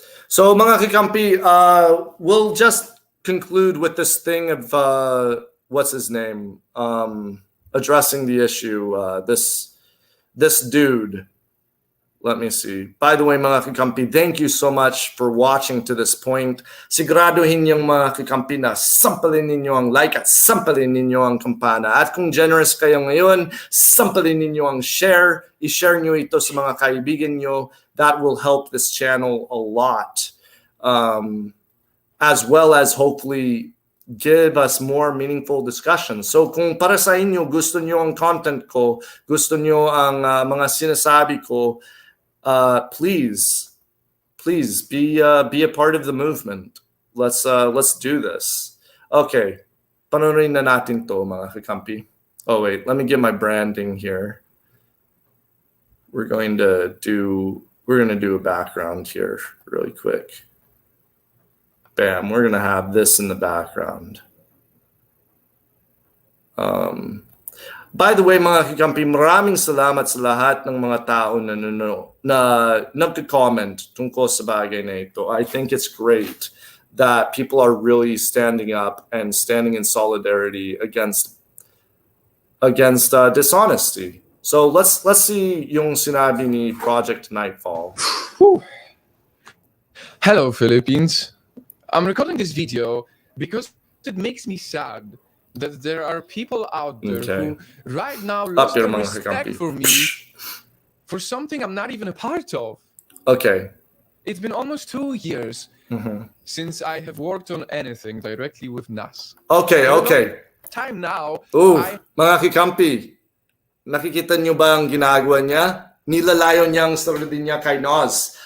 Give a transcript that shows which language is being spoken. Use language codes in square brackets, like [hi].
[en] So, [tl] mga Kakampi, [en] we'll just conclude with this thing of, what's his name, addressing the issue, this dude. Let me see. By the way, [tl] mga Kakampi, [en] thank you so much for watching to this point. [tl] Siguraduhin yung mga Kakampi na sampalin ninyo ang like at sampalin ninyo ang kampana. At kung generous kayo ngayon, sampalin ninyo ang share. I-share nyo ito sa mga kaibigan nyo. [en] That will help this channel a lot, as well as hopefully give us more meaningful discussions. [tl] So kung para sa inyo, gusto nyo ang content ko, gusto nyo ang mga sinasabi ko, [en] please be a part of the movement. Let's do this. Okay, [tl] panorin na natin to, mga Kakampi. [en] Oh wait, let me get my branding here. We're going to do a background here really quick. Bam, we're going to have this in the background. By the way, [tl] mga Kakampi, maraming salamat sa lahat ng mga tao na nagko-comment tungkol sa bagay na ito. [en] I think it's great that people are really standing up and standing in solidarity against dishonesty. So let's see [tl] yung sinabi ni [en] Project Nightfall. Hello, Philippines. I'm recording this video because it makes me sad that there are people out there who right now lost their respect for me for something I'm not even a part of. Okay. It's been almost 2 years since I have worked on anything directly with Nas. Okay. Time now. [tl] Mga Kakampi, nakikita nyo ba ang ginagawa niya? Nilalayo niya ang sarili niya kay Nas.